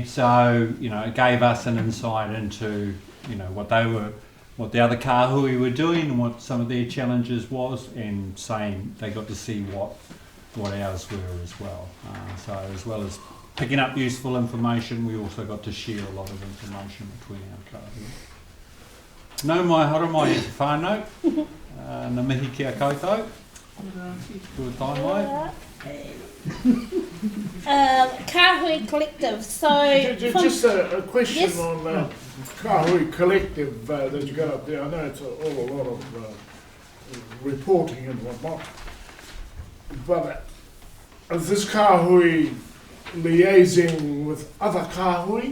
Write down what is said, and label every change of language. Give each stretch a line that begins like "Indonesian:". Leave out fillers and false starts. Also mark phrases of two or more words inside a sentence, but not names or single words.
English: So, it gave us an insight into, what the other Kāhui were doing and what some of their challenges was, and they got to see what ours were as well. So as well as picking up useful information, we also got to share a lot of information between our Kāhui.
Māori: Nau mai hara mai e te whānau, na mihi kia koutou. Kua tai mai.
English: Kāhui Collective. So just a question, yes? on Kāhui Collective that you got up there. I know it's all a lot of reporting and whatnot, but is this Kāhui liaising with other Kāhui?